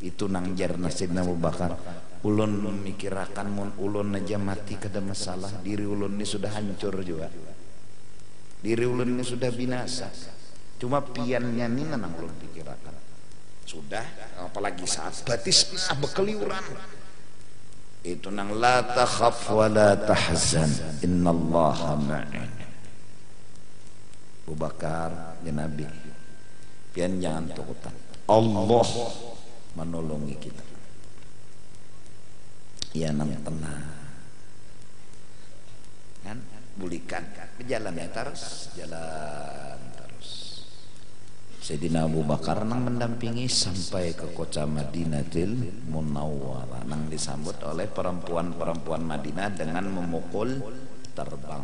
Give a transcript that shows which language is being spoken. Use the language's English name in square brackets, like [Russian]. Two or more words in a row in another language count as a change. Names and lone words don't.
[Banjar] Itu nang jarna Sidna Abu Bakar, ulun memikirakan mun ulun aja mati kada masalah, diri ulun ini sudah hancur juga, diri ulun ini sudah binasa, cuma piannya ini nang ulun pikirakan sudah, apalagi saat batisna bekeliuran itu nang [Arabic] لا تخف ولا تحزن إن الله معنا. [Banjar] Abu Bakar [Arabic] يا نبي, [Banjar] pian jangan takutan, Allah menolongi kita. Ya nang tenang kan, bulikan berjalan ya terus, jalan terus. Sayyidina Abu Bakar nang mendampingi sampai ke kota Madinatil Munawwarah, nang disambut oleh perempuan-perempuan Madinah dengan memukul terbang.